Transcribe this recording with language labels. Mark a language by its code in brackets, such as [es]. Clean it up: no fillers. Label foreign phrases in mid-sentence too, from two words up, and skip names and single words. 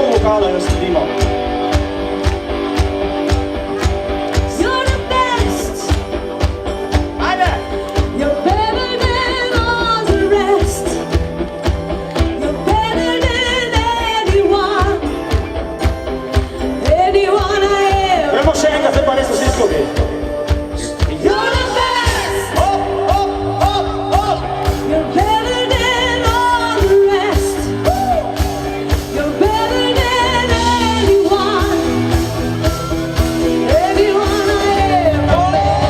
[sl] hvala, jo sledimo. [en] You're the best. [sl] Ajde! [en] You're better than all the rest. You're better than anyone. Anyone I ever. [sl] Gremo še enkrat, zdaj pa res vsi skupaj. [en] You're the best. Hop, hop, hop, hop! You're better than all the rest. You're better than anyone. Anyone I ever met.